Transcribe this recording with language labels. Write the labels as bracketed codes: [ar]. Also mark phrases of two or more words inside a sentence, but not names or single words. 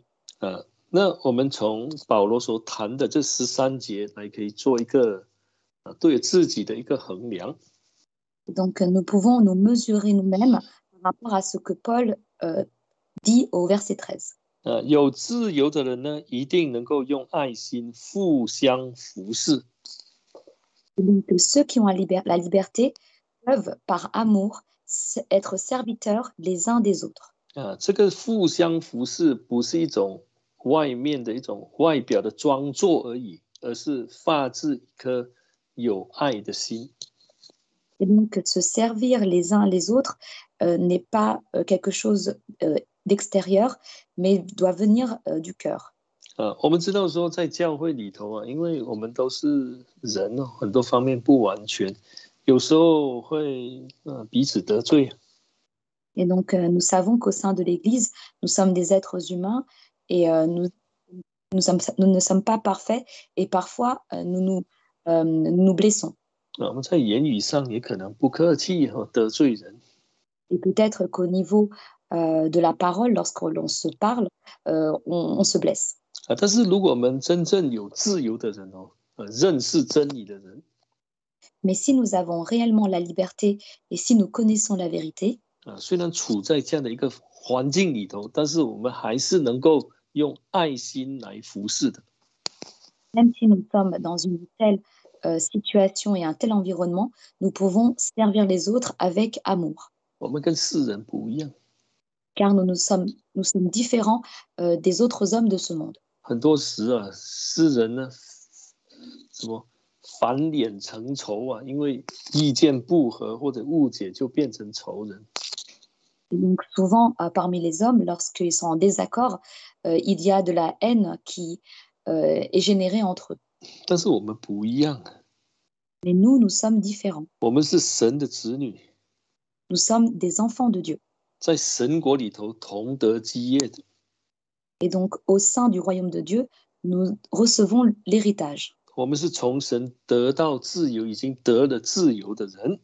[zh] 那我们从保罗所谈的这13节来可以做一个对自己的一个衡量。 [fr] Et donc, nous pouvons nous mesurer nous-mêmes par rapport à ce que Paul dit au verset 13. [zh] 有自由的人呢，一定能够用爱心互相服侍。 [fr] Et donc, ceux qui ont la liberté peuvent, par amour, être serviteurs les uns des autres. [zh] 这个互相服侍不是一种外面的一种外表的装作而已，而是发自一颗有爱的心。 [fr] Et donc, se servir les uns les autres n'est pas quelque chose d'extérieur, mais doit venir du cœur. [zh] 我们知道说，在教会里头因为我们都是人很多方面不完全，有时候会彼此得罪。 [fr] Et donc, nous savons qu'au sein de l'Église, nous sommes des êtres humains et nous ne sommes pas parfaits et parfois nous blessons. [zh] 我们在言语上也可能不客气得罪人。 [fr] Et peut-être qu'au niveau de la parole, lorsque l'on se parle, on se blesse. [zh] 但是如果我们真正有自由的人认识真理的人， [fr] Mais si nous avons réellement la liberté et si nous connaissons la vérité, [zh] 虽然处在这样的一个环境里头，但是我们还是能够用爱心来服侍的。 [fr] même si nous sommes dans une telle situation et un tel environnement, nous pouvons servir les autres avec amour. [zh] 我们跟世人不一样， [fr] Car nous sommes différents des autres hommes de ce monde. [zh] 很多时世人呢，什么翻脸成仇因为意见不合或者误解就变成仇人。 [fr] Et donc souvent, parmi les hommes, lorsqu'ils sont en désaccord, il y a de la haine qui est générée entre eux. [zh] 但是我们不一样， [fr] Mais nous sommes différents. [zh] 我们是神的子女， [fr] Nous sommes des enfants de Dieu. [zh] 在神国里头同得基业的。 [fr] Et donc, au sein du royaume de Dieu, nous recevons l'héritage. [zh] 我们是从神得到自由，已经得了自由的人。